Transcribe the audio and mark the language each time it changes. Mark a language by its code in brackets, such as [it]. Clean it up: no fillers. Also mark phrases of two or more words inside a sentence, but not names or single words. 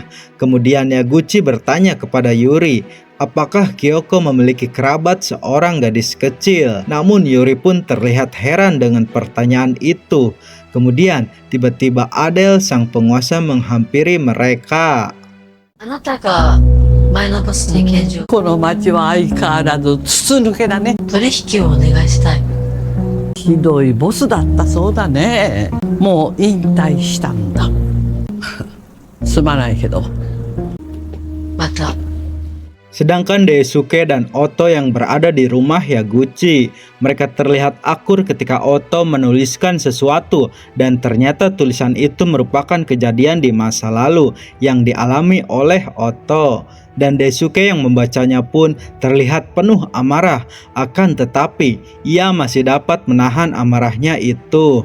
[id] Kemudian Yaguchi bertanya kepada Yuri, apakah Kyoko memiliki kerabat seorang gadis kecil? Namun Yuri pun terlihat heran dengan pertanyaan itu. Kemudian tiba-tiba Adele sang penguasa menghampiri mereka. [ja] あなたが前のボスに拳銃この町は相変わらず筒抜けだね。取引をお願いしたい。ひどいボスだったそうだね。もう引退したんだ。すまないけど。また。 [id] Sedangkan Daisuke dan Otto yang berada di rumah Yaguchi, mereka terlihat akur ketika Otto menuliskan sesuatu dan ternyata tulisan itu merupakan kejadian di masa lalu yang dialami oleh Otto. Dan Daisuke yang membacanya pun terlihat penuh amarah, akan tetapi ia masih dapat menahan amarahnya itu.